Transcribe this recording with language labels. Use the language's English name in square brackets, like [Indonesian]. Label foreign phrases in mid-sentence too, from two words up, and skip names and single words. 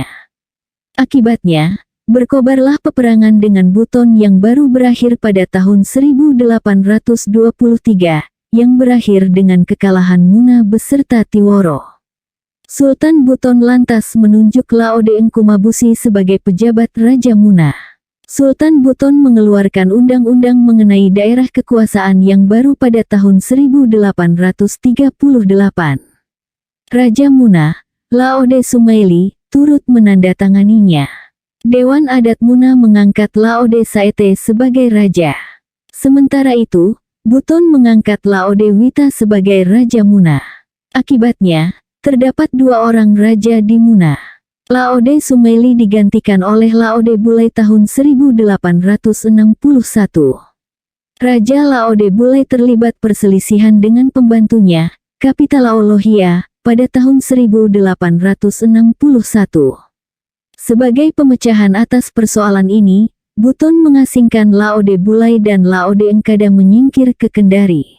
[Indonesian] Akibatnya, berkobarlah peperangan dengan Buton yang baru berakhir pada tahun 1823, yang berakhir dengan kekalahan Muna beserta Tiworo. Sultan Buton lantas menunjuk Laode Engkumabusi sebagai pejabat Raja Muna. Sultan Buton mengeluarkan undang-undang mengenai daerah kekuasaan yang baru pada tahun 1838. Raja Muna, Laode Sumaili, turut menandatanganinya. Dewan Adat Muna mengangkat Laode Saete sebagai raja. Sementara itu, Buton mengangkat Laode Wita sebagai Raja Muna. Akibatnya, terdapat dua orang raja di Muna. Laode Sumaili digantikan oleh Laode Bulai tahun 1861. Raja Laode Bulai terlibat perselisihan dengan pembantunya, Kapitala Lohia, pada tahun 1861. Sebagai pemecahan atas persoalan ini, Buton mengasingkan Laode Bulai dan Laode Engkada menyingkir ke Kendari.